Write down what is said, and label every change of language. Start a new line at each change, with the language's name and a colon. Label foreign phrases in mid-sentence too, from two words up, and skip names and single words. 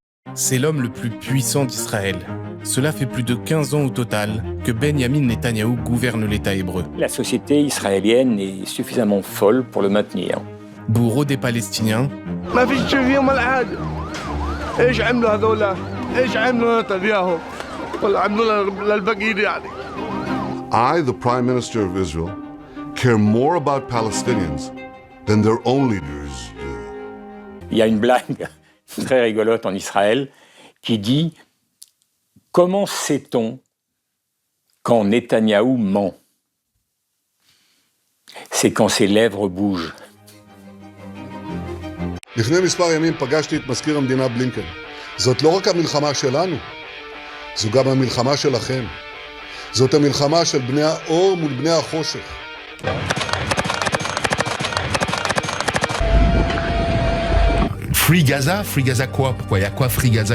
French: C'est l'homme le plus puissant d'Israël. Cela fait plus de 15 ans au total que Benyamin Netanyahou gouverne l'État hébreu. La société israélienne est suffisamment folle pour le maintenir. Bourreau des Palestiniens,
English: I, the Prime Minister of Israel, care more about Palestinians than their own leaders do.
French: Il y a une blague très rigolote en Israël qui dit « Comment sait-on quand Netanyahou ment ?» C'est quand ses lèvres bougent.
Hebrew: לפני מספר ימים פגשתי את מזכיר המדינה בלינקן. זאת לא רק המלחמה שלנו, זו גם המלחמה שלכם. זאת המלחמה של בני האור מול בני החושך.
English: Free Gaza
French: quoi? Pourquoi il y a quoi
English: Free Gaza?